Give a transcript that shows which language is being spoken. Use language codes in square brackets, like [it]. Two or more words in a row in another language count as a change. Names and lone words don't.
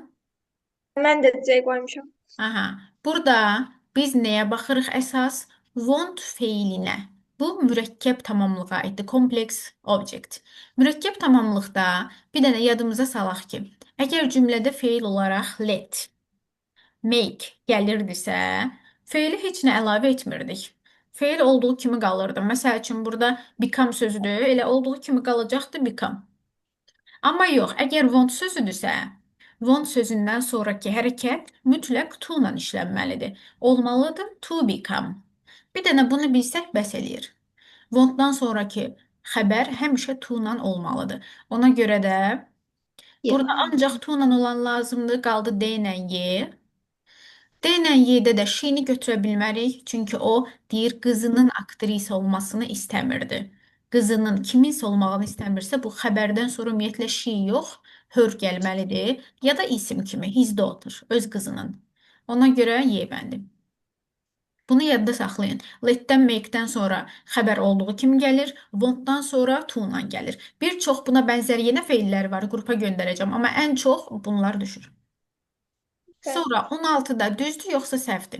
[az] Mən də C qoymuşam. Aha. Burada biz nəyə baxırıq əsas? Want feilinə. Bu mürəkkəb tamamlığa aiddir. [en] Complex object. [az] Mürəkkəb tamamlıqda bir dənə yadımıza salaq ki, əgər cümlədə feil olaraq let, make gəlirdisə, feili heç nə əlavə etmirdik. Feil olduğu kimi qalırdı. Məsəl üçün burada become sözüdür, elə olduğu kimi qalacaqdı become. Amma yox, əgər want sözüdürsə, want sözündən sonraki hərəkət mütləq to ilə işlənməlidir. [en] Olmalıdır to become. [az] Bir dənə bunu bilsək bəs eləyir. Want-dan sonraki xəbər həmişə to ilə olmalıdır. Ona görə də Y burada variantı. ancaq to ilə olan lazımdır, qaldı D ilə Y. D ilə Y-də də şini götürə bilmərik, çünki o deyir qızının aktrisa olmasını istəmirdi. Qızının kiminsə olmağını istəmirsə, bu xəbərdən sonra ümumiyyətlə she yox, her gəlməlidir, ya da isim kimi, [en] his daughter, [az] öz qızının. Ona görə Y bəndi. Bunu yadda saxlayın. Let-dən, make-dən sonra xəbər olduğu kimi gəlir, want-dan sonra to-la gəlir. Bir çox buna bənzər yenə feillər var, qrupa göndərəcəm, amma ən çox bunlar düşür. Sonra 16-da düzdür yoxsa səhvdir?